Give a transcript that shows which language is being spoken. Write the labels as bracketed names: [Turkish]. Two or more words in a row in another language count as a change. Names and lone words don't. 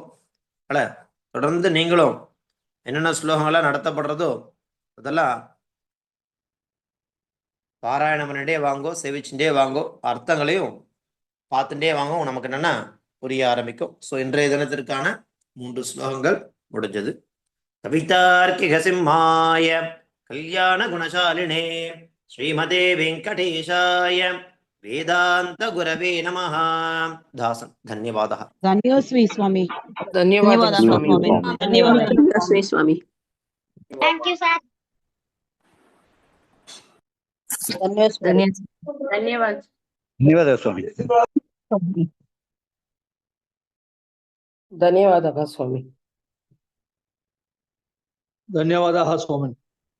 [Tamil] தொடர்ந்து நீங்களும் என்னென்ன ஸ்லோகங்கள்லாம் நடத்தப்படுறதோ அதெல்லாம் பாராயணம் பண்ணிட்டே வாங்கோ, சேவிச்சுட்டே வாங்கோ, அர்த்தங்களையும் பார்த்துட்டே வாங்க. நமக்கு என்னன்னா புரிய ஆரம்பிக்கும். ஸோ இன்றைய தினத்திற்கான 3 ஸ்லோகங்கள் முடிஞ்சது. [Sanskrit] कवितार्किक सिंहाय कल्याण गुणशालिने श्रीमते वेङ्कटेशाय वेदान्त गुरवे नमः. தாசன் धन्यवादः. धन्योस्मि स्वामी. धन्यवादः स्वामी. धन्यवादः स्वामी. [English] Thank you, sir. [Hindi] धन्यवाद. [Sanskrit] धन्यवादः स्वामी. धन्यवादः स्वामी. धन्यवादः स्वामी.